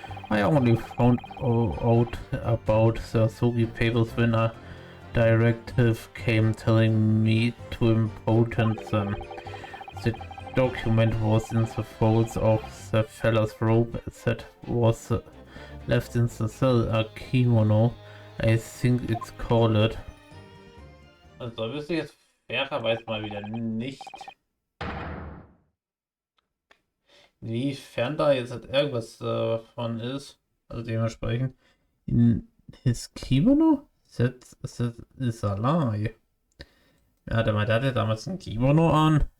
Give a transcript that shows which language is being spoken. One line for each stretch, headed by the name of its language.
English: I only found out about the Asogi papers when a directive came telling me to import them. The document was in the folds of the fellow's robe that was left in the cell, a kimono, I think it's called.
German: Also wüsste ich jetzt fairerweise mal wieder nicht, inwiefern da jetzt irgendwas davon ist. Also dementsprechend
English: in his kimono? That is a lie.
German: Ja, der hatte damals ein Kimono an.